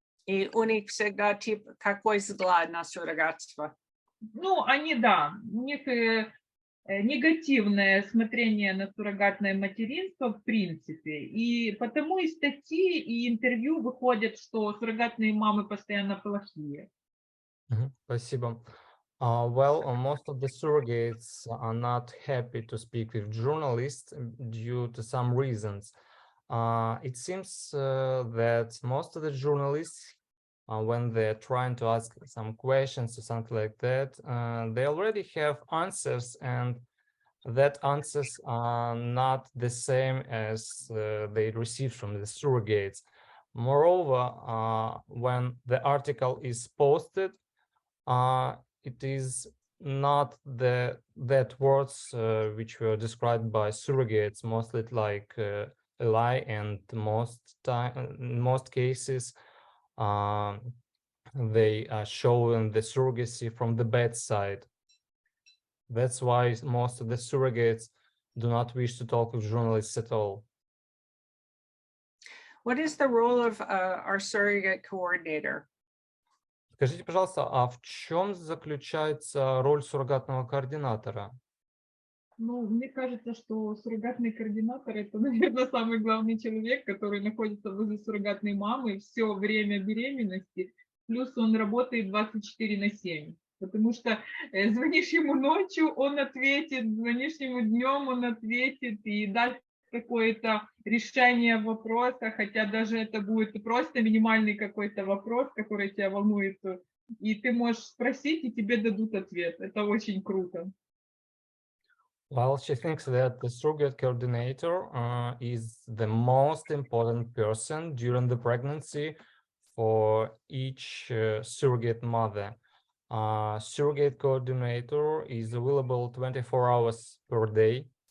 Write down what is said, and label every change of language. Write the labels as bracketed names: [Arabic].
[Russian] И у них всегда типа какой взгляд на суррогатство? Ну, они, да, у них негативное смотрение на суррогатное материнство в принципе. И потому и статьи, и интервью выходят, что суррогатные мамы постоянно плохие. Спасибо. [English] Well, most of the surrogates are not happy to speak with journalists due to some reasons. It seems that most of the journalists, when they're trying to ask some questions or something like that, they already have answers, and that answers are not the same as they received from the surrogates. Moreover, when the article is posted, it is not that words which were described by surrogates, mostly like a lie, and in most cases they are showing the surrogacy from the bad side. That's why most of the surrogates do not wish to talk with journalists at all. What is the role of our surrogate coordinator? [Russian] Скажите, пожалуйста, а в чем заключается роль суррогатного координатора? Ну, мне кажется, что суррогатный координатор — это, наверное, самый главный человек, который находится возле суррогатной мамы все время беременности, плюс он работает 24/7, потому что звонишь ему ночью, он ответит, звонишь ему днем, он ответит и даст какое-то решение вопроса, хотя даже это будет просто минимальный какой-то вопрос, который тебя волнует, и ты можешь спросить, и тебе дадут ответ. Это очень круто. [English] Well, she thinks that the surrogate coordinator is the most important person during the pregnancy for each surrogate mother. Surrogate coordinator is available 24 hours per day.